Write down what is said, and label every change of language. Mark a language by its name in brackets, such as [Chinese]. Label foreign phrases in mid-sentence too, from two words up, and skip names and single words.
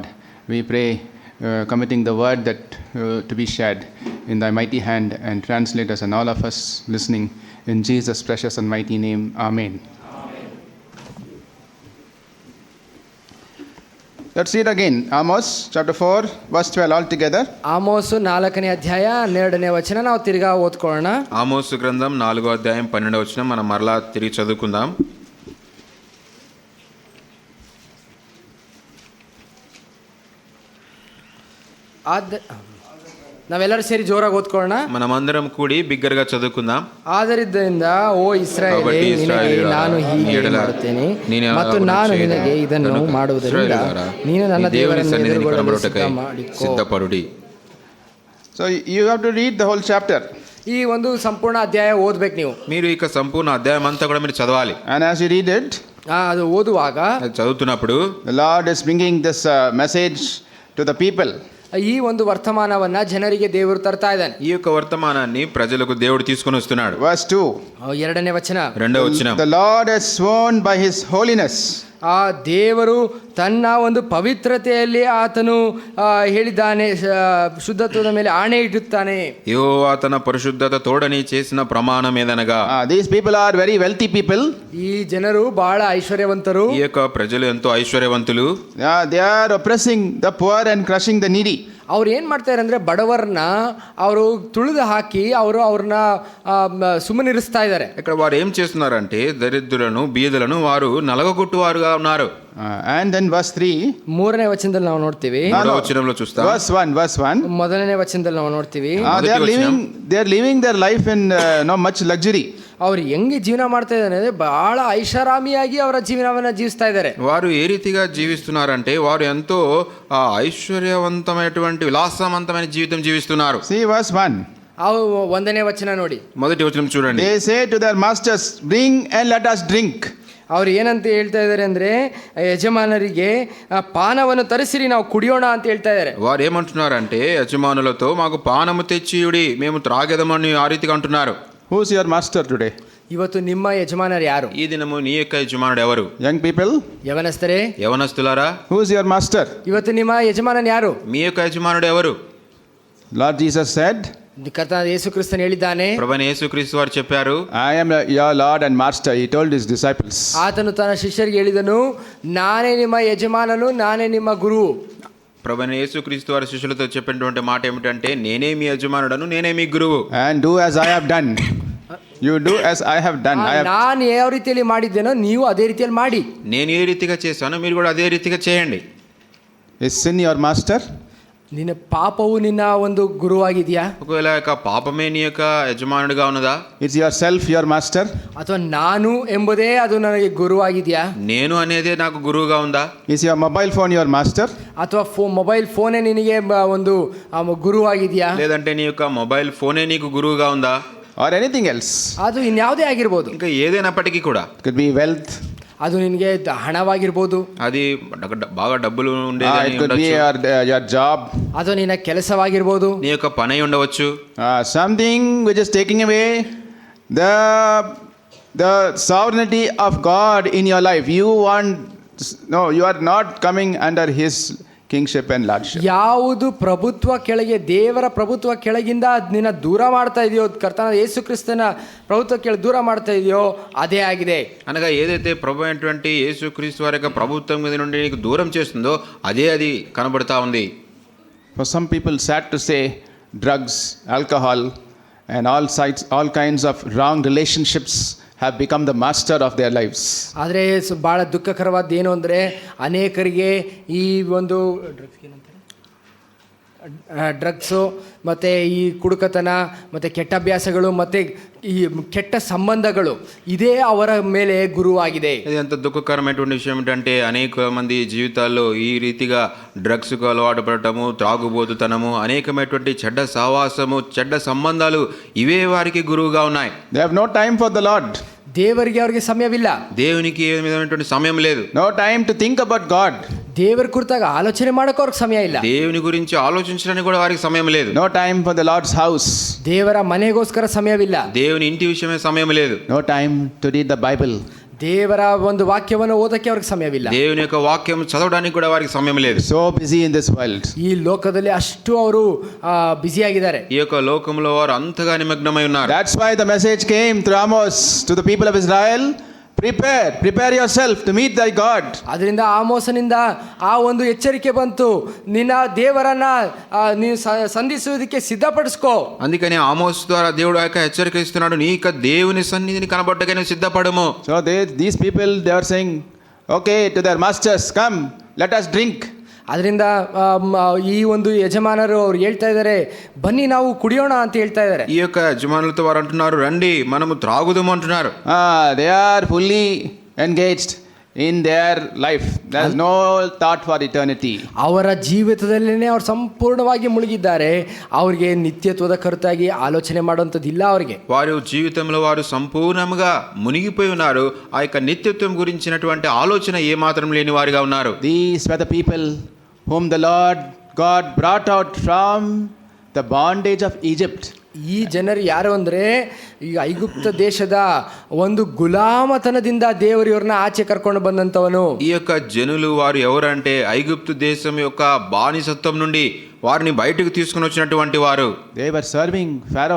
[English] We pray, committing the word that to be shared in thy mighty hand, and translate us and all of us listening in Jesus' precious and mighty name. Amen. Let's read again. Amos chapter 4 verse 12 all together. [Kannada] ಆಮೋಸು 4ನೇ ಅಧ್ಯಾಯ 12ನೇ ವಚನ ನಾವು ತಿರ್ಗಾ ಓದ್ಕೊಳ್ಳೋಣ. [Telugu] ఆమోసు గ్రంథం 4వ అధ్యాయం 12వ వచనం మనం మరలా తిరిగి చదువుకుందాం. [Kannada] ನಾವೆಲ್ಲರೂ ಸೇರಿ ಜೋರಾಗಿ ಓದ್ಕೊಳ್ಳೋಣ. [Telugu] మనమందరం కూడి బిగ్గరగా చదువుకుందాం. [Kannada] ಆದರಿಂದ ಓ ಇಸ್ರಾಯೇಲೇ, ನಿನಗೆ ನಾನು ಹೀಗೆ ಮಾಡುತ್ತೇನೆ ಮತ್ತು ನಾನು ನಿನಗೆ ಇದನ್ನು ಮಾಡುವುದರಿಂದ ನೀನು ನನ್ನ ದೇವರನ್ನು ಎದುರುಗೊಳ್ಳಲು ಸಿದ್ಧಪಡುಡಿ. [English] So you have to read the whole chapter. [Kannada] ಈ ಒಂದು ಸಂಪೂರ್ಣ ಅಧ್ಯಾಯ ಓದ್ಬೇಕು ನೀವು. [Telugu] మీరు ఇక సంపూర్ణ అధ్యాయం అంతా కూడా మీరు చదవాలి. [English] And as you read it, [Kannada] ಅದು ಓದುವಾಗ [Telugu] చదువుతున్నప్పుడు [English] the Lord is bringing this message to the people. [Kannada] ಈ ಒಂದು ವರ್ತಮಾನವನ್ನ ಜನರಿಗೆ ದೇವರು ತರ್ತಾ ಇದ್ದಾನೆ. [Telugu] ఈ యొక్క వర్తమానాన్ని ప్రజలకు దేవుడు తీసుకొని వస్తున్నాడు. [English] Verse 2. [Kannada] 2ನೇ ವಚನ. [Telugu] 2వ వచనం. [English] The Lord has sworn by his holiness. [Kannada] ಆ ದೇವರು ತನ್ನ ಒಂದು ಪವಿತ್ರತೆಯಲ್ಲಿ ಆತನು ಹೇಳಿದ್ದಾನೆ, ಶುದ್ಧತ್ವದ ಮೇಲೆ ಆಣೆ ಇಡುತ್ತಾನೆ. [Telugu] యెహోవా తన పరిశుద్ధత తోడని చేసిన ప్రమాణం ఏదనగా. [English] These people are very wealthy people. [Kannada] ఈ ಜನರು ಬಹಳ ಐಶ್ವರ್ಯವಂತರು. [Telugu] ఈ యొక్క ప్రజలు ఎంతో ఐశ్వర్యవంతులు. [English] They are oppressing the poor and crushing the needy. [Kannada] ಅವ್ರು ಏನು ಮಾಡ್ತಾರೆ ಅಂದರೆ ಬಡವರನ್ನ ಅವರು ತುಳಿದು ಹಾಕಿ ಅವ್ರನ್ನ ಸುಮ್ಮನಿರಿಸ್ತಾ ಇದ್ದಾರೆ. [Telugu] ఇక్కడ వారు ఏం చేస్తున్నారంటే దరిద్రులను బీదలను వారు నలగగొట్టువారుగా ఉన్నారు. [English] And then verse 3. [Kannada] 3ನೇ ವಚನದಲ್ಲಿ ನಾವು ನೋಡ್ತೀವಿ. [Telugu] 3వ వచనంలో చూస్తాం. [English] Verse 1. [Kannada] 1ನೇ ವಚನದಲ್ಲಿ ನಾವು ನೋಡ್ತೀವಿ. [English] They are living their life in not much luxury. [Kannada] ಅವ್ರು ಹೆಂಗೆ ಜೀವನ ಮಾಡ್ತಾ ಇದ್ದಾರೆ ಅಂದರೆ ಬಹಳ ಐಷಾರಾಮಿಯಾಗಿ ಅವರ ಜೀವನವನ್ನು ಜೀವಿಸ್ತಾ ಇದ್ದಾರೆ. [Telugu] వారు ఏ రీతిగా జీవిస్తున్నారంటే వారు ఎంతో ఐశ్వర్యవంతమైనటువంటి విలాసవంతమైన జీవితం జీవిస్తున్నారు. [English] See verse 1. [Kannada] 1ನೇ ವಚನ ನೋಡಿ. [Telugu] మొదటి వచనం చూడండి. [English] They say to their masters, bring and let us drink. [Kannada] ಅವ್ರು ಏನಂತ ಹೇಳ್ತಾ ಇದ್ದಾರೆ ಅಂದರೆ ಯಜಮಾನರಿಗೆ ಪಾನವನ್ನು ತರಿಸಿರಿ, ನಾವು ಕುಡಿಯೋಣ ಅಂತ ಹೇಳ್ತಾ ಇದ್ದಾರೆ. [Telugu] వారు ఏమంటున్నారంటే యజమానులతో మాకు పానము తెచ్చియుడి, మేము త్రాగెదమని ఆ రీతిగా అంటున్నారు. [English] Who's your master today? [Kannada] ಇವತ್ತು ನಿಮ್ಮ ಯಜಮಾನರು ಯಾರು? [Telugu] ఈ దినము నీ యొక్క యజమానుడు ఎవరు? [English] Young people, [Kannada] ಯವನಸ್ಥರೇ, [Telugu] యవనస్తులారా, [English] who's your master? [Kannada] ಇವತ್ತು ನಿಮ್ಮ ಯಜಮಾನನು ಯಾರು? [Telugu] మీ యొక్క యజమానుడు ఎవరు? [English] Lord Jesus said, [Kannada] ಕರ್ತನಾದ ಯೇಸು ಕ್ರಿಸ್ತನು ಹೇಳಿದ್ದಾನೆ, [Telugu] ప్రభువైన యేసుక్రీస్తు వారు చెప్పారు, [English] I am your Lord and master. He told his disciples. [Kannada] ಆತನು ತನ್ನ ಶಿಷ್ಯರಿಗೆ ಹೇಳಿದನು, ನಾನೇ ನಿಮ್ಮ ಯಜಮಾನನು, ನಾನೇ ನಿಮ್ಮ ಗುರು. [Telugu] ప్రభువైన యేసుక్రీస్తు వారి శిష్యులతో చెప్పినటువంటి మాట ఏమిటంటే, నేనే మీ యజమానుడను, నేనే మీ గురువు. [English] And do as I have done. You do as I have done. [Kannada] ನಾನು ಯಾವ ರೀತಿಯಲ್ಲಿ ಮಾಡಿದ್ದೇನೋ ನೀವು ಅದೇ ರೀತಿಯಲ್ಲಿ ಮಾಡಿ. [Telugu] నేను ఏ రీతిగా చేశానో మీరు కూడా అదే రీతిగా చేయండి. [English] Is sin your master? [Kannada] ನಿನ್ನ ಪಾಪವು ನಿನ್ನ ಒಂದು ಗುರುವಾಗಿದೆಯಾ? [Telugu] ఒకవేళ యొక్క పాపమే నీ యొక్క యజమానుడిగా ఉన్నదా? [English] Is yourself your master? [Kannada] ಅಥವಾ ನಾನು ಎಂಬುದೇ ಅದು ನನಗೆ ಗುರುವಾಗಿದೆಯಾ? [Telugu] నేను అనేదే నాకు గురువుగా ఉందా? [English] Is your mobile phone your master? [Kannada] ಅಥವಾ [English] mobile phone [Kannada] ನಿನಗೆ ಒಂದು ಗುರುವಾಗಿದೆಯಾ? [Telugu] లేదంటే నీ యొక్క [English] mobile phone [Telugu] నీకు గురువుగా ఉందా? [English] Or anything else? [Kannada] ಅದು ಇನ್ಯಾವುದೇ ಆಗಿರ್ಬೋದು. [Telugu] ఇంకా ఏదైనప్పటికీ కూడా, [English] Could be wealth. [Kannada] ಅದು ನಿನಗೆ ಹಣವಾಗಿರ್ಬೋದು. [Telugu] అది బాగా డబ్బులు [English] It [Telugu] ఉండేది [English] could be your job. [Kannada] ಅದು ನಿನ್ನ ಕೆಲಸವಾಗಿರ್ಬೋದು. [Telugu] నీ యొక్క పని అయి ఉండవచ్చు. [English] Something which is taking away the sovereignty of God in your life. You are not coming under his kingship and lordship. [Kannada] ಯಾವುದು ಪ್ರಭುತ್ವ ಕೆಳಗೆ, ದೇವರ ಪ್ರಭುತ್ವ ಕೆಳಗಿಂದ ನಿನ್ನ ದೂರ ಮಾಡ್ತಾ ಇದೆಯೋ, ಕರ್ತನ ಯೇಸು ಕ್ರಿಸ್ತನ ప్రభుత్వ ಕೆಳಗೆ దూర ಮಾಡ್ತಾ ಇದೆయో అదే ఆಗಿದೆ. [Telugu] అనగా ఏదైతే ప్రభు అయినటువంటి యేసుక్రీస్తు వారి యొక్క ప్రభుత్వం మీద నుండి నీకు దూరం చేస్తుందో అదే అది కనబడతా ఉంది. [English] For some people, sad to say, drugs, alcohol, and all kinds of wrong relationships have become the master of their lives. [Kannada] ಆದರೆ ಭಾಳ ದುಃಖಕರವಾದ ಏನು ಅಂದರೆ, ಅನೇಕರಿಗೆ ಈ ಒಂದು ಡ್ರಗ್ಸು ಮತ್ತು ಈ ಕುಡುಕತನ ಮತ್ತು ಕೆಟ್ಟ ಅಭ್ಯಾಸಗಳು ಮತ್ತು ಈ ಕೆಟ್ಟ సంబంధಗಳು ఇదే ಅವರ ಮೇಲೆ గురువాಗಿದೆ. [Telugu] ఇది ఎంత దుఃఖకరమైనటువంటి విషయం ఏంటంటే అనేక మంది జీవితాల్లో ఈ రీతిగా డ్రగ్స్కు అలవాటు పడటము, త్రాగుబోతుతనము, అనేకమైనటువంటి చెడ్డ సహవాసము, చెడ్డ సంబంధాలు ఇవే వారికి గురువుగా ఉన్నాయి. [English] They have no time for the Lord. [Kannada] ದೇವರಿಗೆ ಅವರಿಗೆ ಸಮಯವಿಲ್ಲ. [Telugu] దేవునికి ఏ విధమైనటువంటి సమయం లేదు. [English] No time to think about God. [Kannada] ದೇವರ ಕುರಿತಾಗ ಆಲೋಚನೆ ಮಾಡೋಕೆ ಅವ್ರಿಗೆ ಸಮಯ ಇಲ್ಲ. [Telugu] దేవుని గురించి ఆలోచించడానికి కూడా వారికి సమయం లేదు. [English] No time for the Lord's house. [Kannada] ದೇವರ ಮನೆಗೋಸ್ಕರ ಸಮಯವಿಲ್ಲ. [Telugu] దేవుని ఇంటి విషయమే సమయం లేదు. [English] No time to read the Bible. [Kannada] ದೇವರ ಒಂದು ವಾಕ್ಯವನ್ನು ಓದಕ್ಕೆ ಅವ್ರಿಗೆ ಸಮಯವಿಲ್ಲ. [Telugu] దేవుని యొక్క వాక్యం చదవడానికి కూడా వారికి సమయం లేదు. [English] So busy in this world. [Kannada] ಈ ಲೋಕದಲ್ಲಿ ಅಷ್ಟು ಅವರು ಬ್ಯುಸಿಯಾಗಿದ್ದಾರೆ. [Telugu] ఈ యొక్క లోకంలో వారు అంతగా నిమగ్నమై ఉన్నారు. [English] That's why the message came through Amos to the people of Israel. Prepare yourself to meet thy God. [Kannada] ಅದರಿಂದ ಆಮೋಸನಿಂದ ಆ ಒಂದು ಎಚ್ಚರಿಕೆ ಬಂತು, ನಿನ್ನ ದೇವರನ್ನ ನೀನು ಸಂಧಿಸುವುದಕ್ಕೆ ಸಿದ್ಧಪಡಿಸ್ಕೋ. [Telugu] అందుకని ఆమోస్ ద్వారా దేవుడు యొక్క హెచ్చరిక ఇస్తున్నాడు, నీ యొక్క దేవుని సన్నిధిని కనబడటకే నువ్వు సిద్ధపడము. [English] So these people, they are saying, okay, to their masters, come, let us drink. [Kannada] ಅದರಿಂದ ಈ ಒಂದು ಯಜಮಾನರು ಅವ್ರು ಹೇಳ್ತಾ ಇದ್ದಾರೆ, ಬನ್ನಿ ನಾವು ಕುಡಿಯೋಣ ಅಂತ ಹೇಳ್ತಾ ಇದ್ದಾರೆ. [Telugu] ఈ యొక్క యజమానులతో వారు అంటున్నారు, రండి మనము త్రాగుదాము అంటున్నారు. [English] They are fully engaged in their life. There is no thought for eternity. [Kannada] ಅವರ ಜೀವಿತದಲ್ಲೇ ಅವ್ರು ಸಂಪೂರ್ಣವಾಗಿ ಮುಳುಗಿದ್ದಾರೆ. ಅವ್ರಿಗೆ ನಿತ್ಯತ್ವದ ಕರುತಾಗಿ ಆಲೋಚನೆ ಮಾಡುವಂಥದ್ದಿಲ್ಲ ಅವರಿಗೆ. [Telugu] వారు జీవితంలో వారు సంపూర్ణంగా మునిగిపోయి ఉన్నారు. ఆ యొక్క నిత్యత్వం గురించినటువంటి ఆలోచన ఏ మాత్రం లేని వారిగా ఉన్నారు. [English] These were the people whom the Lord God brought out from the bondage of Egypt. [Kannada] ಈ ಜನರು ಯಾರು ಅಂದರೆ, ಈ ಐಗುಪ್ತ ದೇಶದ ಒಂದು ಗುಲಾಮತನದಿಂದ ದೇವರು ಇವ್ರನ್ನ ಆಚೆ ಕರ್ಕೊಂಡು ಬಂದಂಥವನು. [Telugu] ఈ యొక్క జనులు వారు ఎవరంటే ఐగుప్తు దేశం యొక్క బానిసత్వం నుండి వారిని బయటకు తీసుకుని వచ్చినటువంటి వారు. [English] They were serving Pharaoh.